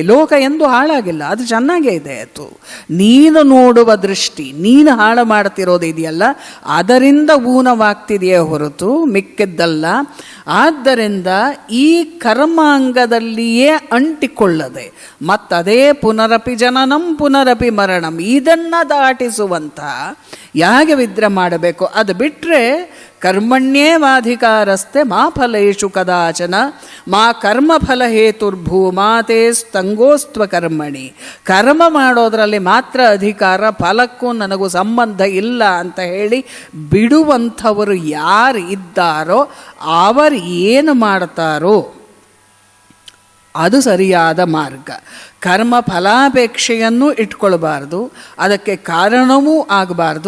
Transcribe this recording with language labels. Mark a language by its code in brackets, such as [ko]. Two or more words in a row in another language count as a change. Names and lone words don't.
[kn] ಲೋಕ ಎಂದೂ ಹಾಳಾಗಿಲ್ಲ, ಅದು ಚೆನ್ನಾಗೇ ಇದೆ. ಅದು ನೀನು ನೋಡುವ ದೃಷ್ಟಿ, ನೀನು ಹಾಳು ಮಾಡ್ತಿರೋದು ಇದೆಯಲ್ಲ, ಅದರಿಂದ ಊನವಾಗ್ತಿದೆಯೇ ಹೊರತು ಮಿಕ್ಕಿದ್ದಲ್ಲ. ಆದ್ದರಿಂದ ಈ ಕರ್ಮಾಂಗದಲ್ಲಿಯೇ ಅಂಟಿಕೊಳ್ಳದೆ ಮತ್ತದೇ [sa] ಪುನರಪಿ ಜನನಂ ಪುನರಪಿ ಮರಣಂ [kn] ಇದನ್ನು ದಾಟಿಸುವಂಥ ಯಾಗವಿದ್ರೆ ಮಾಡಬೇಕು. ಅದು ಬಿಟ್ಟರೆ [sa] ಕರ್ಮಣ್ಯೇವಾಧಿಕಾರಸ್ತೆ ಮಾ ಫಲೇಶು ಕದಾಚನ ಮಾ ಕರ್ಮಫಲ ಹೇತುರ್ಭೂಮಾತೆ ಸ್ತಂಗೋಸ್ತ್ವ ಕರ್ಮಣಿ. [kn] ಕರ್ಮ ಮಾಡೋದರಲ್ಲಿ ಮಾತ್ರ ಅಧಿಕಾರ, ಫಲಕ್ಕೂ ನನಗೂ ಸಂಬಂಧ ಇಲ್ಲ ಅಂತ ಹೇಳಿ ಬಿಡುವಂಥವರು ಯಾರು ಇದ್ದಾರೋ ಅವರು ಏನು ಮಾಡ್ತಾರೋ ಅದು ಸರಿಯಾದ ಮಾರ್ಗ. ಕರ್ಮ ಫಲಾಪೇಕ್ಷೆಯನ್ನು ಇಟ್ಕೊಳ್ಬಾರ್ದು, ಅದಕ್ಕೆ ಕಾರಣವೂ ಆಗಬಾರ್ದು.